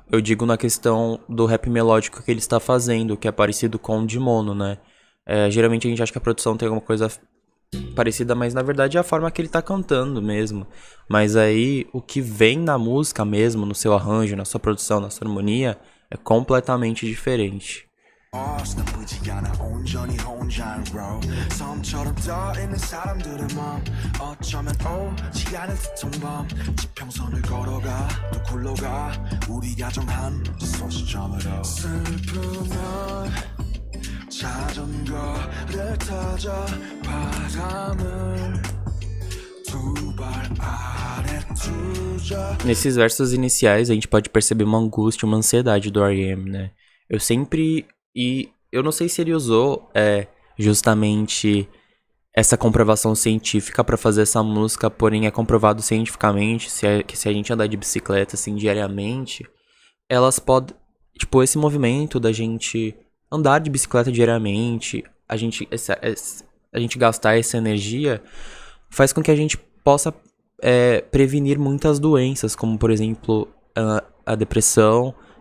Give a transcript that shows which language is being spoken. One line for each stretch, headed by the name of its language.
Portuguese: Eu digo na questão do rap melódico que ele está fazendo, que é parecido com o de mono, né? Geralmente a gente acha que a produção tem alguma coisa parecida, mas na verdade é a forma que ele tá cantando mesmo. Mas aí o que vem na música mesmo, no seu arranjo, na sua produção, na sua harmonia, É completamente diferente.
Korean: 나쁘지 않아 온전히 혼자인 row 섬처럼 떠있는 사람들의 맘 어쩌면 오지 않을 듯한 밤 지평선을 걸어가 또 굴러가 우리가 정한 소시점으로 슬프면 자전거를 타자 바람을 두 발 아래 두자.
Portuguese: Nesses versos iniciais a gente pode perceber uma angústia, uma ansiedade do R.E.M., né? E eu não sei se ele usou justamente essa comprovação científica pra fazer essa música, porém é comprovado cientificamente que se a gente andar de bicicleta assim diariamente, elas podem, tipo, esse movimento da gente andar de bicicleta diariamente, a gente gastar essa energia, faz com que a gente possa prevenir muitas doenças, como por exemplo a depressão.